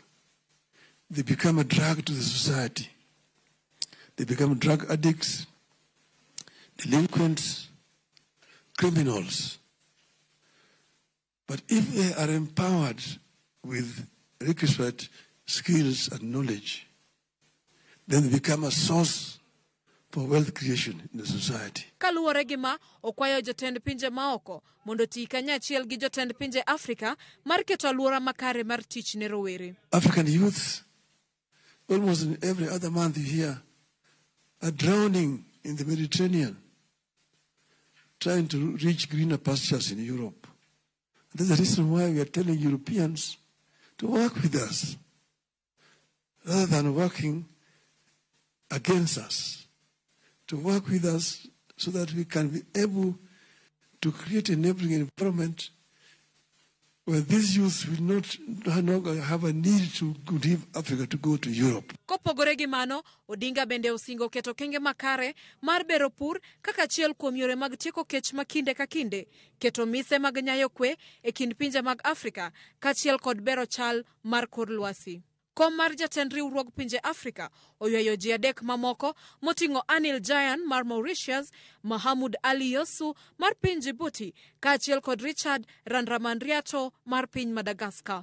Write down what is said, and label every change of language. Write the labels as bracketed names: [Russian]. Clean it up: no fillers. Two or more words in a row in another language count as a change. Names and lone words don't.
[English] They become a drag to the society. They become drug addicts, delinquents, criminals. But if they are empowered with requisite skills and knowledge, then they become a source for wealth creation in the society. [Luo (Kenya and Tanzania)] Kaluwore gi ma, okwayo jotend pinje maoko mondo tii kanyachiel gi jotend pinje Afrika mar keto alwora makare mar tich ne rowere. [English] African youth, almost in every other month you hear, are drowning in the Mediterranean, trying to reach greener pastures in Europe. That's the reason why we are telling Europeans to work with us, rather than working against us, to work with us so that we can be able to create an enabling environment where these youth will no longer have a need to leave Africa to go to Europe. [Luo (Kenya and Tanzania)] Kopogore gi mano, Odinga bende osingo keto kenge makare mar bero pur kaka achiel kuom yore mag tieko kech ma kinde ka kinde, keto mise mag nyayo kwe e kind pinje mag Afrika kaachiel kod bero chal mar kor lwasi. Kom mar jatend riwruog pinje Afrika oywayo ji adek mamoko moting'o Anil Jayan mar Mauritius, Mahamud Ali Yosu mar piny Djibouti kaachiel kod Richard Randramandriato mar piny Madagascar.